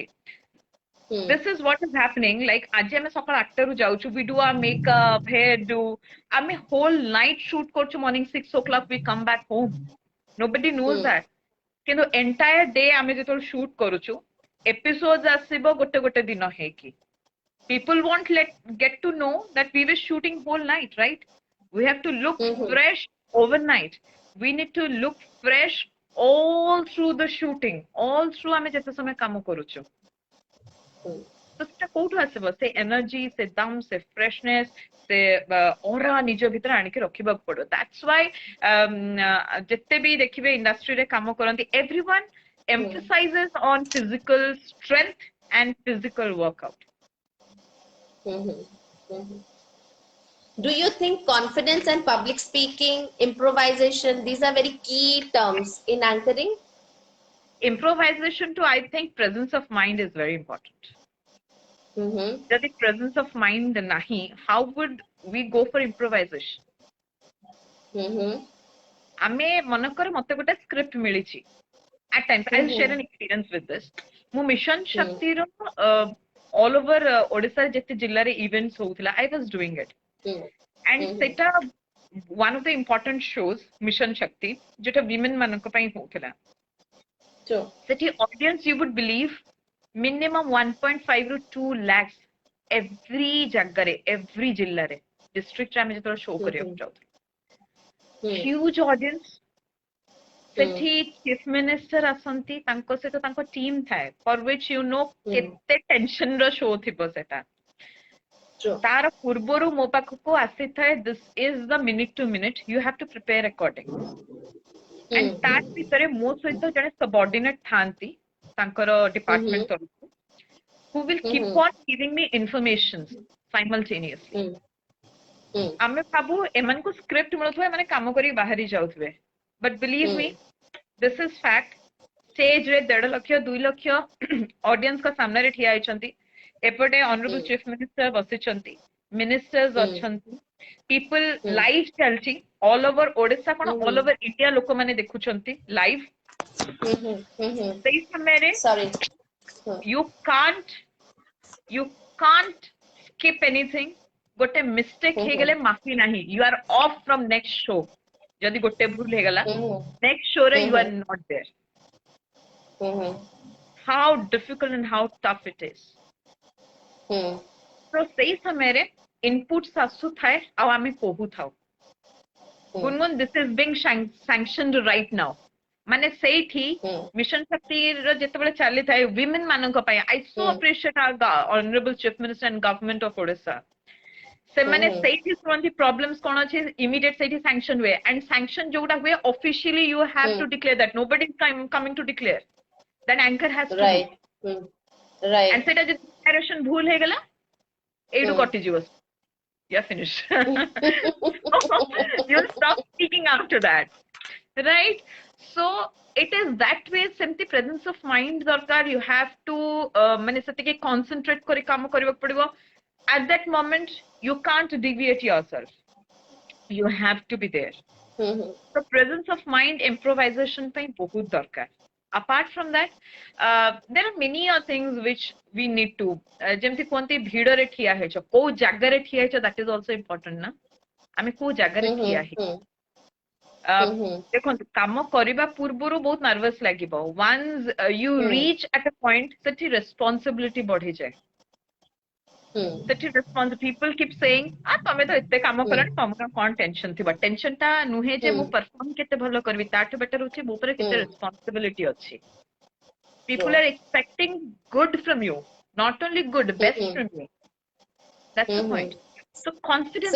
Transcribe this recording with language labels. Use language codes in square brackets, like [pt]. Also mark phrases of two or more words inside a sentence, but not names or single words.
[en] This is what is happening. [or] Like आज ଆମେ ସକାଳ 8 ରୁ ଯାଉଛୁ, [en] we do our makeup, hair do, ଆମେ whole night shoot କରୁଛୁ, morning 6 o'clock we come back home. Nobody knows that. [or] କିନ୍ତୁ [en] entire day [or] ଆମେ ଯେତେବେଳେ shoot କରୁଛୁ, episodes ଆସିବ ଗୋଟେ ଗୋଟେ ଦିନ ହେଇକି. [en] People won't get to know that we were shooting whole night, right? We have to look fresh overnight. We need to look fresh all through the shooting, all through [or] ଆମେ ଯେତେ ସମୟ କାମ କରୁଛୁ. ତ ସେଟା କୋଉଠୁ ଆସିବ? ସେ ଏନର୍ଜି, ସେ ଦମ, ସେ ଫ୍ରେଶନେସ୍, ସେ ଅରା ନିଜ ଭିତରେ ଆଣିକି ରଖିବାକୁ ପଡିବ. [en] That's why [or] ଯେତେ ବି ଦେଖିବେ ଇଣ୍ଡଷ୍ଟ୍ରିରେ କାମ କରନ୍ତି, [en] everyone emphasizes on physical strength and physical workout. Do you think confidence and public speaking, improvisation, these are very key terms in anchoring? Improvisation too, I think presence of mind is very important. ଯଦି presence of mind nahi, how would we go for improvisation? [or] ଆମେ ମନେକର ମତେ ଗୋଟେ ସ୍କ୍ରିପ୍ଟ ମିଳିଛି, [en] at times I'll share an experience with this. [or] ମୁଁ ମିଶନ ଶକ୍ତିର [en] all over [or] ଓଡ଼ିଶାରେ ଯେତେ ଜିଲ୍ଲାରେ ଇଭେଣ୍ଟସ୍ ହଉଥିଲା, [en] I was doing it. And ସେଟା one of the important shows, [or] ମିଶନ ଶକ୍ତି, ଯୋଉଟା women ମାନଙ୍କ ପାଇଁ ହଉଥିଲା. ସେଠି [en] audience, you would believe, minimum [or] 1.5 ରୁ 2 lakhs every ଜାଗାରେ, every ଜିଲ୍ଲାରେ, districtରେ ଆମେ ଯେତେବେଳେ show କରିବାକୁ ଯାଉଥିଲୁ. [en] Huge audience. [or] ସେଠି [en] chief minister [or] ଆସନ୍ତି, ତାଙ୍କ ସହିତ ତାଙ୍କ team ଥାଏ, [en] for which you know [or] କେତେ tension ର show ଥିବ ସେଟା. ତାର ପୂର୍ବରୁ ମୋ ପାଖକୁ ଆସିଥାଏ, [en] this is the minute to minute, you have to prepare according. [or] And ତା ଭିତରେ ମୋ ସହିତ ଜଣେ subordinate ଥାନ୍ତି ତାଙ୍କର department ତରଫରୁ, [en] who will keep on giving me information simultaneously. [or] ଆମେ ଭାବୁ ଏମାନଙ୍କୁ ସ୍କ୍ରିପ୍ଟ ମିଳୁଥିବ, ଏମାନେ କାମ କରି ବାହାରି ଯାଉଥିବେ, [en] but believe me, this is fact. [or] Stage ରେ 1.5 ଲକ୍ଷ 2 ଲକ୍ଷ audience ଙ୍କ ସାମ୍ନାରେ ଠିଆ ହେଇଛନ୍ତି, ଏପଟେ [en] honorable chief minister [or] ବସିଛନ୍ତି, ministers ଅଛନ୍ତି, [en] people live [or] ଚାଲିଛି [en] all over [or] ଓଡ଼ିଶା, କଣ [en] all over India [or] ଲୋକମାନେ ଦେଖୁଛନ୍ତି live. ସେଇ ସମୟରେ [en] you can't skip anything. [or] ଗୋଟେ mistake ହେଇଗଲେ ମାଫି ନାହିଁ, [en] you are off from next show. [or] ଯଦି ଗୋଟେ ଭୁଲ ହେଇଗଲା, [en] next show ରେ you are not there. How difficult and how tough it is. [or] So ସେଇ ସମୟରେ inputs ଆସୁଥାଏ ଆଉ ଆମେ କହୁଥାଉ, ଗୁନଗୁନ, [en] this is being sanctioned right now. [or] ମାନେ ସେଇଠି ମିଶନ ଶକ୍ତିର ଯେତେବେଳେ ଚାଲିଥାଏ women ମାନଙ୍କ ପାଇଁ, [en] I so appreciate our honorable chief minister and government of Odisha. [or] ସେମାନେ ସେଇଠି ଶୁଣନ୍ତି problems କଣ ଅଛି, immediate ସେଇଠି sanction ହୁଏ, [en] and sanction [or] ଯୋଉଟା ହୁଏ [en] officially you have to declare that, nobody is coming to declare, that anchor has to do. [or] And ସେଇଟା ଯଦି declaration ଭୁଲ ହେଇଗଲା, ଏଇଠୁ କଟିଯିବ, [en] you are finished. You'll stop speaking after that, right? So it is that way. ସେମିତି presence of mind ଦରକାର, you have to [or] ମାନେ ସେତିକି [en] concentrate [or] କରି କାମ କରିବାକୁ ପଡିବ. [en] At that moment you can't deviate yourself, you have to be there. So presence of mind, improvisation [or] ପାଇଁ ବହୁତ ଦରକାର. [en] Apart from that, there are many things which we need to, [or] ଯେମିତି କୁହନ୍ତି ଭିଡରେ ଠିଆ ହେଇଛ, କୋଉ ଜାଗାରେ ଠିଆ ହେଇଛ, [en] that is also important ନା, [or] ଆମେ କୋଉ ଜାଗାରେ ଠିଆ ହେଇଛ. ଦେଖନ୍ତୁ କାମ କରିବା ପୂର୍ବରୁ ବହୁତ ନର୍ଭସ୍ ଲାଗିବ [en] once you reach at a point [or] ସେଠି responsibility ବଢିଯାଏ ସେଠି [en] people keep saying [or] ତମେ ତ ଏତେ କାମ କଲଣି ତମକୁ କଣ ଟେନସନ ଥିବ ଟେନସନ ଟା ନୁହେଁ ଯେ ମୁଁ ପରଫର୍ମ କେତେ ଭଲ କରିବି ତାଠୁ ବେଟର ହଉଛି ମୋ ଉପରେ କେତେ ରେସ୍ପନ୍ସିବିଲିଟି ଅଛି [en] people are expecting good from you not only good best from you that's the point so confidence